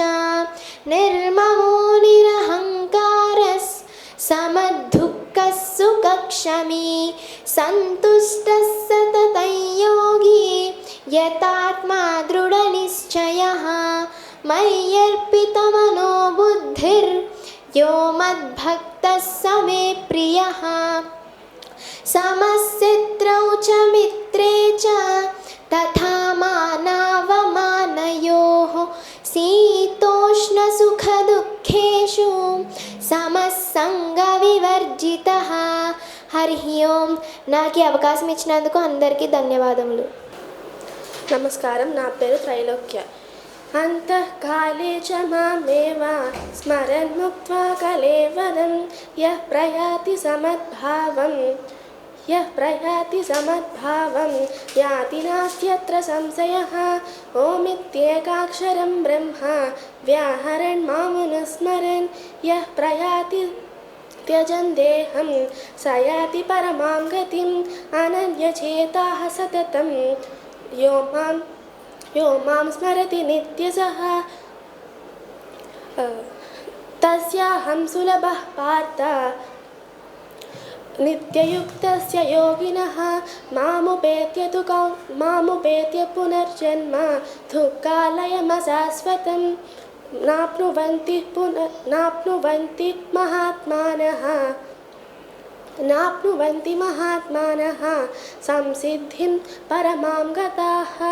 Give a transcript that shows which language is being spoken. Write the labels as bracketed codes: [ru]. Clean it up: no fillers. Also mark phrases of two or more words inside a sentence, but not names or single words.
[sa] నిర్మమో నిరహంకారः సమదుఃఖः సుఖక్షమీ. సంతుష్టः సతతం యోగి యతాత్మా దృఢనిశ్చయः. మయ్యర్పితమనో బుద్ధిర్ यो मद्भक्तः स मे प्रियः समशत्रौ च मित्रे च तथा मानावमानयोः शीतोष्णसुखदुःखेषु సమస్సంగవివర్జితః. హరి ఓం. [te] నాకు ఈ అవకాశం ఇచ్చినందుకు అందరికీ ధన్యవాదములు. నమస్కారం. నా పేరు త్రైలోక్య. [sa] అంతఃకాలే చ మామేవ స్మరన్ ముక్త్వా కలేవరం యః ప్రయాతి సమద్భావం యాతి నాస్త్యత్ర సంశయః. ఓమిత్యేకాక్షరం బ్రహ్మ వ్యాహరన్ మామనుస్మరన్ యః ప్రయాతి త్యజన్ దేహం స యాతి పరమాం గతిం అనన్యచేతాః సతతం. यो मां स्मरति नित्यशः तस्याहं सुलभः पार्थ. नित्ययुक्तस्य योगिनः मामुपेत्य पुनर्जन्म दुःखालयमशाश्वतं नाप्नुवन्ति महात्मानः संसिद्धिं परमां गताः.